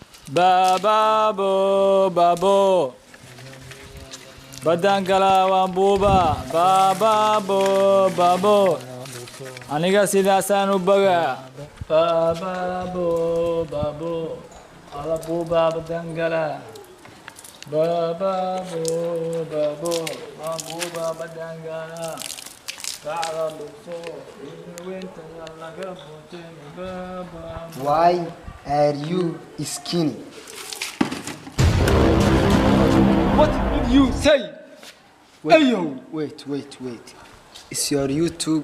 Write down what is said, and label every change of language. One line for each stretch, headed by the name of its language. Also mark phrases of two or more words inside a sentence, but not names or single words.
Somali: Bababo, babo. Badangala wambuba. Bababo, babo. Aniga sidaasan u baga. Bababo, babo. Alabuba badangala. Bababo, babo. Wambuba badangala.
English: Why are you skinny? What did you say? Ayo. Wait. It's your YouTube.